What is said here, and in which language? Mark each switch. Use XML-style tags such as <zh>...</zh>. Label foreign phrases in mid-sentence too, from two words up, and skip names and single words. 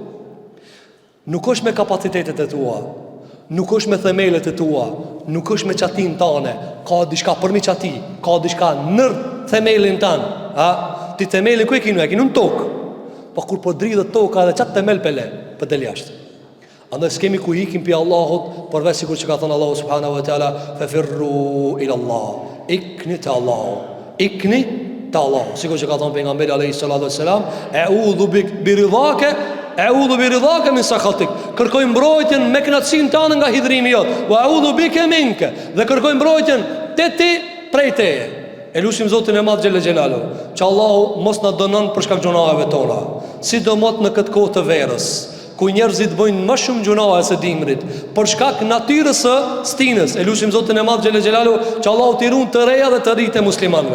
<sq>nuk është me kapacitetet e tua, nuk është me themelet e tua, nuk është me qatin tane, ka dishka përmi qati, ka dishka nër themelin tanë, ti themelin ku e kinu në tokë, pa kur po dridhët toka dhe qatë themel pele, për del jashtë. Andaj s'kemi ku hikim pi Allahut, përveç sikur që ka thënë Allahu</sq> <ar>سبحانه وتعالى, ففروا إلى الله.</ar> <sq>Ikni te Allahu. Ikni te Allahu. Sikur që ka thënë pejgamberi</sq> <ar>عليه الصلاة والسلام, "أعوذ برضاك من سخطك."</ar> <sq>Kërkoj mbrojtjen me kënaqësinë tënde nga hidhrimi jot.</sq> <ar>وأعوذ بك منك.</ar> <sq>Dhe kërkoj mbrojtjen te ti prej teje. E lutim Zotin e Madh</sq> <ar>جل جلاله,</ar> <sq>që Allahu mos na dënon për shkak të gjunave tona, sidomos në këtë kohë të verës, ku njerëzit bëjnë më shumë gjunahe se dimrit për shkak natyrës së stinës. E lutim Zotin e Madh</sq> <ar>جل جلاله</ar> <sq>që Allahu t'i ruan të reja dhe të rritë e muslimanëve.</sq>